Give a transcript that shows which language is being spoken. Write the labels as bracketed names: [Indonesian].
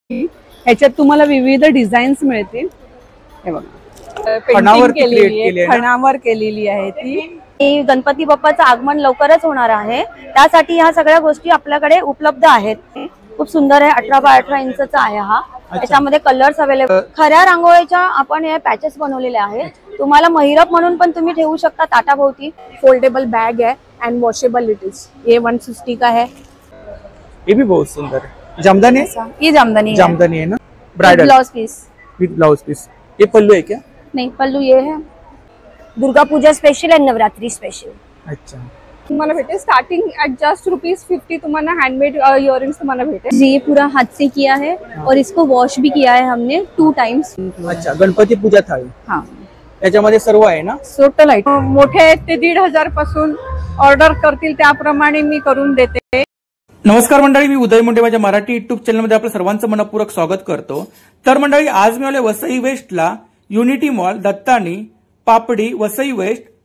[Marathi] ह्याच्यात तुम्हाला विविध डिझाईन्स मिळतील. हे बघा खणावर केलेली आहे ती. गणपती बाप्पाचं आगमन लवकरच होणार आहे, त्यासाठी ह्या सगळ्या गोष्टी आपल्याकडे उपलब्ध आहेत. खूप सुंदर आहे. 18 बाय 18 इंचचा आहे हा. त्याच्यामध्ये कलर्स अवेलेबल. खऱ्या रांगोळीच्या आपण हे पॅचेस बनवलेले आहेत. तुम्हाला महिरप म्हणून पण तुम्ही ठेवू शकता ताटाभोवती. [English] Foldable bag है and washable it is. [Hindi] ये 150 का है. ये भी बहुत सुंदर है. जामदानी, ये जामदानी है ना. Bridal [English] Blouse piece with blouse piece. [Hindi] ये पल्लू है क्या? नहीं, पल्लू ये है. [English] Durga Puja special and Navratri special. [Hindi] अच्छा. [Marathi] तुम्हाला भेटेल [English] starting at just ₹50 [Marathi] तुम्हाला हैंडमेड इयरिंग्स तुम्हाला भेटेल. [Hindi] ये पूरा हाथ से किया है और इसको वॉश भी किया है हमने 2 टाइम्स. अच्छा. [Marathi] गणपती पूजा थाळी. [Hindi] हाँ, [Marathi] त्याच्यामध्ये सर्व आहे ना. टोटल आहे. मोठे ते 1,500 पासून ऑर्डर करतील त्याप्रमाणे मी करून देते. नमस्कार मंडळी, मी उदय मुंडे. माझ्या मराठी युट्यूब चॅनलमध्ये आपलं सर्वांचं मनपूर्वक स्वागत करतो. तर मंडळी, आज मी आले वसई वेस्टला, युनिटी मॉल, दत्तानी, पापडी, वसई वेस्ट.